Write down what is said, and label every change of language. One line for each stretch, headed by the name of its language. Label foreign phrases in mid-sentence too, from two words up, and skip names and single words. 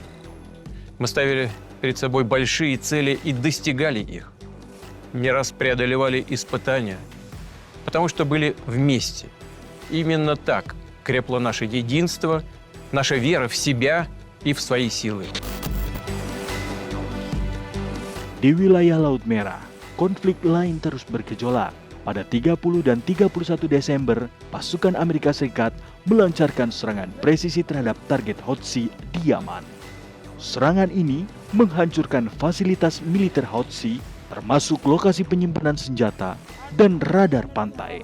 Russian: Мы ставили перед собой большие цели и достигали их. Не раз преодолевали испытания, потому что были вместе. Именно так крепло наше единство, наша вера в себя и в свои силы.
Indonesian: Di wilayah Laut Merah, konflik lain terus bergejolak. Pada 30 dan 31 Desember, pasukan Amerika Serikat melancarkan serangan presisi terhadap target Houthi di Yaman. Serangan ini menghancurkan fasilitas militer Houthi, termasuk lokasi penyimpanan senjata dan radar pantai.